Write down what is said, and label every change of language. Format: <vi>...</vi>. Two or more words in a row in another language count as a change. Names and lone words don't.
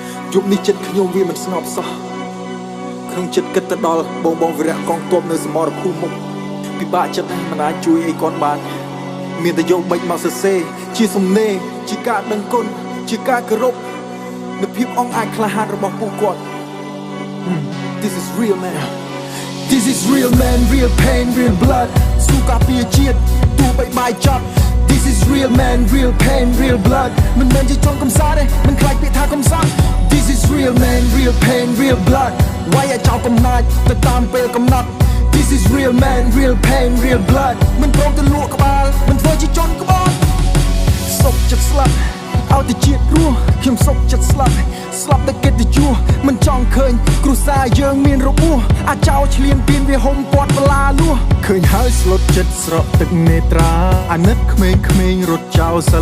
<km>យប់នេះចិត្តខ្ញុំវាមិនស្ងប់សោះក្នុងចិត្តគិតទៅដល់បងវីរៈកងទ័ពនៅសមរភូមិមុខពិបាកចិត្តមិនអាចជួយអីគាត់បានមានតែយកបិចមកសរសេរជាសំណេរជាការដឹងគុណជាការគោរពនៅភាពអង់អាចក្លាហានរបស់ពួកគាត់</km> <en>This is real man This is real man real pain real blood</en> <km>ស៊ូការពារជាតិទោះបីបាយចត់</km> <en>This is real man real pain real blood</en> <km>មិនមែនជាជនកំសាន្តទេមិនខ្លាចពាក្យថាកំសាន្ត</km> <en>This is real man real pain real</en> <km>blood វាយឲ្យចោលកំណាចទៅតាមពេលកំណត់</km> <en>This is real man real pain real blood</en> <km>មិនព្រមទៅលក់ក្បាលមិនធ្វើជាជនក្បត់សុខចិត្តស្លាប់ឲ្យតែជាតិរស់ខ្ញុំសុខចិត្តស្លាប់តែកិត្តិយសមិនចង់ឃើញគ្រួសារយើងមានរបួសអាចោឈ្លានពានវាហុំគាត់បលាលួសឃើញហើយស្លុតចិត្តស្រក់ទឹកនេត្រាអាណិតក្មេងរត់ចោលសា</km>